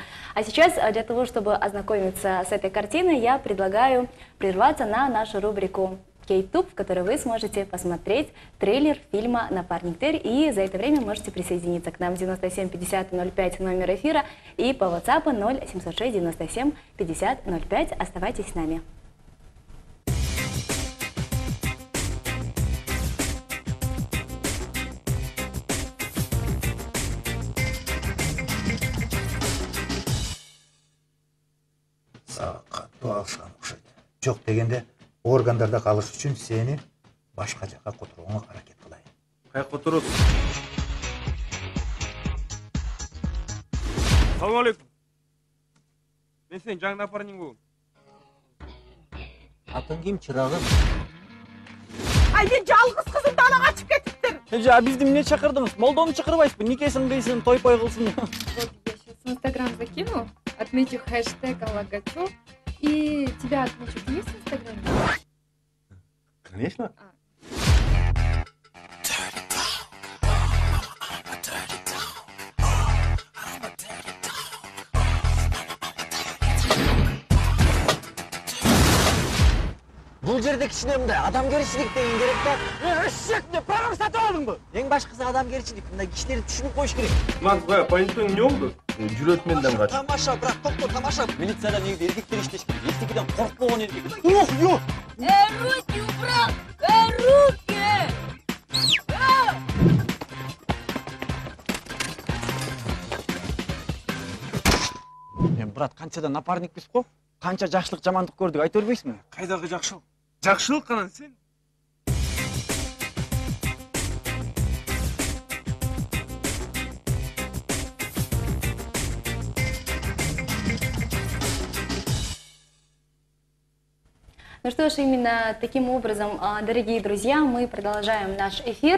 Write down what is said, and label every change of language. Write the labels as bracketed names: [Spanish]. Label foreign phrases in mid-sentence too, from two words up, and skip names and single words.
[Russian] А сейчас, для того, чтобы ознакомиться с этой картиной, я предлагаю прерваться на нашу рубрику «Кейтуб», в которой вы сможете посмотреть трейлер фильма «Напарник Тер», и за это время можете присоединиться к нам 97 50 05 номер эфира и по WhatsApp 0706 97 50 05. Оставайтесь с нами. [Kyrgyz] Катуу алышкан окшойт. Жок дегенде органдарда калыш үчүн сени башка жакка которууга аракет кылайын. Каяка турасың? Салам алейкум. Мен сенин жаңы напарнигиң. Атың ким, чырагым? Ай, мен жалгыз кызым далага чыгып кетиптир. Эже, бизди эмне чакырдыңыз? Молдону чакырбайсызбы? Никесин кыйсын, той-пой кылсын. [Russian] Вот я сейчас в Инстаграм закину, отмечу хэштег Алагачу, и тебя отмечу. Ты есть в Инстаграме? Конечно. [Kyrgyz] Бул жерде кичине мындай адамгерчилик деген керек да. Эшек деп барып сатып алдыңбы? Эң башкысы адамгерчилик, мындай кишилерди түшүнүп коюш керек. Мак, бая, полиция эмне болду? Жүрөт менден кач. Тамаша, брат, топто, тамаша. Милицияда негизи эркектер иштеш керек. Эчтекеден коркпогон эркек. Ух, ё! [Russian] Руки убрал! Руки! [Kyrgyz] Брат, канчадан напарникпиз го? Канча жакшылык, жамандык көрдүк, айта бербейсиңби? Кайдагы жакшылык? Жакшылык анан сен? [Russian] Ну что ж, именно таким образом, дорогие друзья, мы продолжаем наш эфир.